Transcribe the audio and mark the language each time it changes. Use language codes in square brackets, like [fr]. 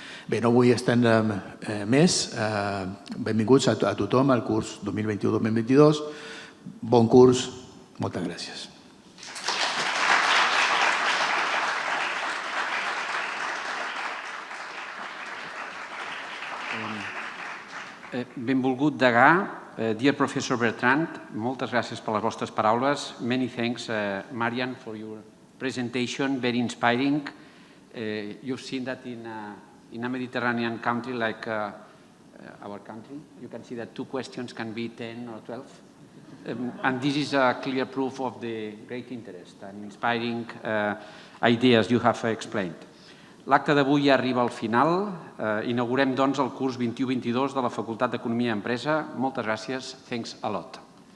[ca] Bé, no vull estendre més. Benvinguts a tothom al curs 2021-2022. Bon curs. Moltes gràcies. Benvolgut degà. [en] Dear Professor [ca] Bertrand, moltes gràcies per les vostres paraules. [en] Many thanks, Marianne, for your presentation. Very inspiring. You've seen that in a Mediterranean country like our country. You can see that 2 questions can be 10 or 12. And this is a clear proof of the great interest and inspiring ideas you have explained. [ca] L'acte d'avui ja arriba al final. Inaugurem, doncs, el curs 21-22 de la Facultat d'Economia i Empresa. Moltes gràcies. [en] Thanks a lot.